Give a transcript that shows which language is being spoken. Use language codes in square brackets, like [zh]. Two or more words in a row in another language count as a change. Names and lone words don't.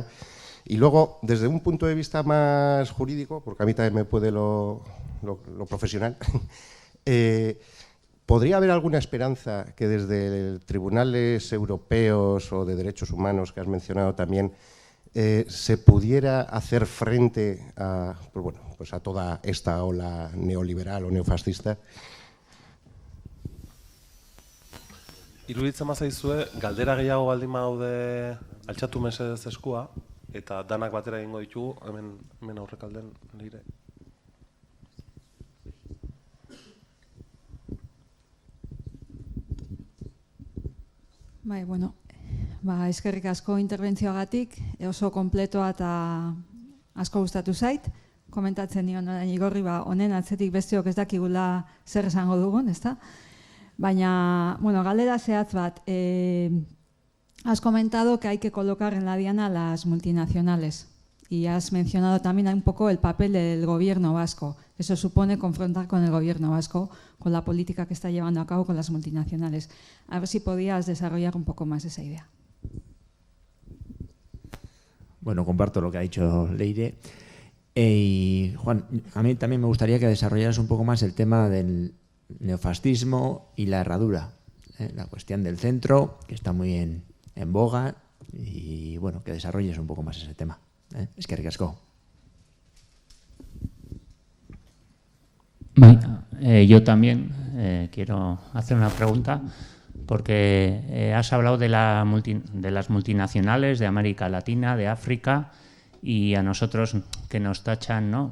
[es] Y luego, desde un punto de vista más jurídico, porque a mí también me puede lo profesional, ¿podría haber alguna esperanza que desde tribunales europeos o de derechos humanos que has mencionado también se pudiera hacer frente a toda esta ola neoliberal o neofascista? [eu] Iruditzen bazaizue, galdera gehiago baldin badaude altxatu mesedez eskua, eta danak batera egingo ditugu, hemen aurrekalden nire. Bai, bueno, eskerrik asko interbentzioagatik, oso kompletoa eta asko gustatu zait. Komentatzen nion orain Igorri, honen atzetik besteok ez dakigula zer esango dugun, ezta? Baina, bueno, galdera zehatz bat, [es] has comentado que hay que colocar en la diana a las multinacionales y has mencionado también un poco el papel del gobierno vasco. Eso supone confrontar con el gobierno vasco, con la política que está llevando a cabo con las multinacionales. A ver si podías desarrollar un poco más esa idea. Bueno, comparto lo que ha dicho Leire. Y Juan, a mí también me gustaría que desarrollaras un poco más el tema del neofascismo y la herradura. La cuestión del centro, que está muy en boga, y bueno, que desarrolles un poco más ese tema. [eu] Eskerrik asko. [es] Yo también quiero hacer una pregunta, porque has hablado de las multinacionales de América Latina, de África, y a nosotros que nos tachan, ¿no?